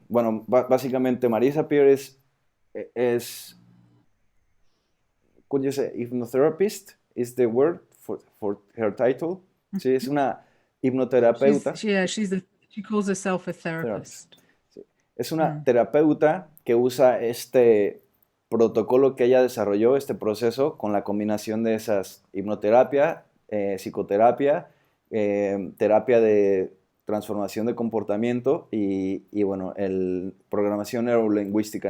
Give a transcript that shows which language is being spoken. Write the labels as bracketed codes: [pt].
[es] Bueno, básicamente [en] Marisa Peer es could you say hypnotherapist is the word for her title? [es] Sí, es una hipnoterapeuta. [en] She calls herself a therapist. [es] Sí. Es una terapeuta que usa este protocolo que ella desarrolló, este proceso, con la combinación de esas hipnoterapia, psicoterapia, terapia de transformación de comportamiento y bueno, programación neurolingüística.